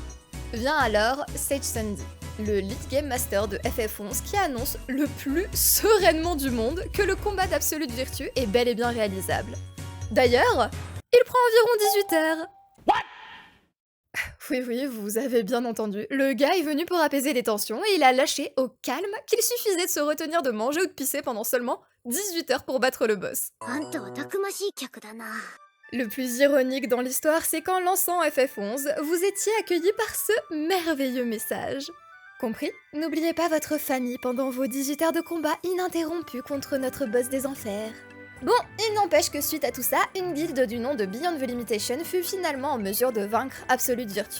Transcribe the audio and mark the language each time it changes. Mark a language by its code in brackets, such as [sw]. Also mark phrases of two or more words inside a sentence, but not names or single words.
[fr] Vient alors Sage Sandy, le [en] lead game master [fr] de FF11 qui annonce le plus sereinement du monde que le combat d'Absolute Virtue est bel et bien réalisable. D'ailleurs, il prend environ 18 heures. Oui, oui, vous avez bien entendu. Le gars est venu pour apaiser les tensions et il a lâché au calme qu'il suffisait de se retenir de manger ou de pisser pendant seulement 18 heures pour battre le boss. [ja] あんたはたくましい客だな。 [fr] Le plus ironique dans l'histoire, c'est qu'en lançant FF11, vous étiez accueillis par ce merveilleux message. Compris? N'oubliez pas votre famille pendant vos 18 heures de combat ininterrompus contre notre boss des enfers. Bon, il n'empêche que suite à tout ça, une guilde du nom de Beyond the Limitation fut finalement en mesure de vaincre Absolute Virtue.